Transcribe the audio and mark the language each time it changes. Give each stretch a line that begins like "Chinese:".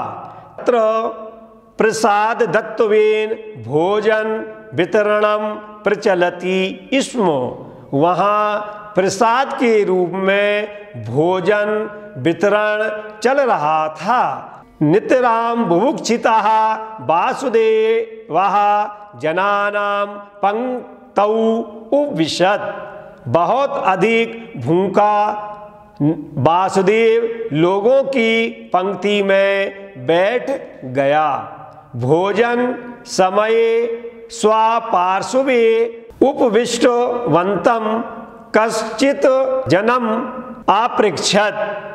Sanskrit: तत्र प्रसाद दत्तवेन भोजन वितरणम प्रचलति स्म।
Hindi: वहाँ प्रसाद के रूप में भोजन वितरण चल रहा था।
Sanskrit: नितराम बुभुक्षितः वासुदेवः जनानां पंक्तौ उपविशत।
Hindi: बहुत अधिक भूखा वासुदेव लोगों की पंक्ति में बैठ गया।
Sanskrit: भोजन समय स्वपार्श्वे उपविष्टवन्तं कश्चित् जनम आपृच्छत।